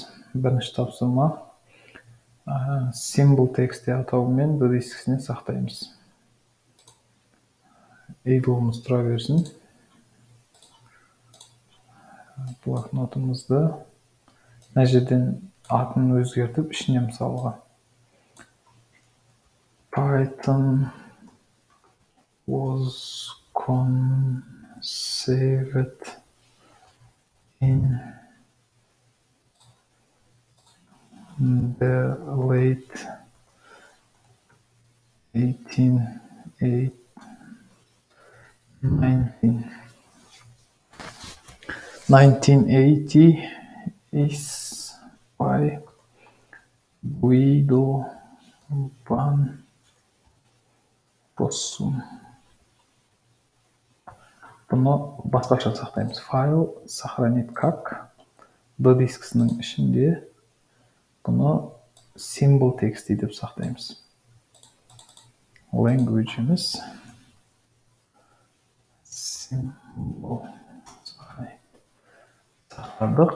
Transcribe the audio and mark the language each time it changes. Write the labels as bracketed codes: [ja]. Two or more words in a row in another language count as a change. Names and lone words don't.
[kk] Бірінші тапсырма symbol тексті атауымен D дискісіне сақтаймыз. Idle'ымыз тұра берсін. Блокнотымызды мына жерден атын өзгертіп, ішіне мысалға [en] Python was conceived in the late 1980s by Guido van Rossum. [kk] Бұны басқаша сақтаймыз. [ru] Файл сохранить как [kk] D дискісінің ішінде бұны symbol тексті деп сақтаймыз. Language'іміз symbol сақтадық.